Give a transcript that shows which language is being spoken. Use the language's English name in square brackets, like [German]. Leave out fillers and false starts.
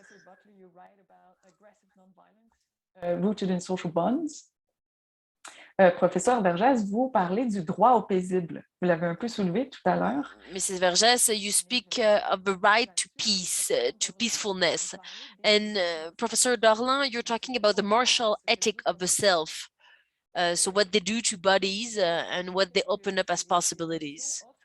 [English] Professor Butler, you write about aggressive nonviolence rooted in social bonds. [French] Professeur Vergès, vous parlez du droit au paisible. Vous l'avez un peu soulevé tout à l'heure. [English] Mrs. Vergès, you speak of the right to peace, to peacefulness. And Professor Dorlin, you're talking about the martial ethic of the self. So what they do to bodies and what they open up as possibilities.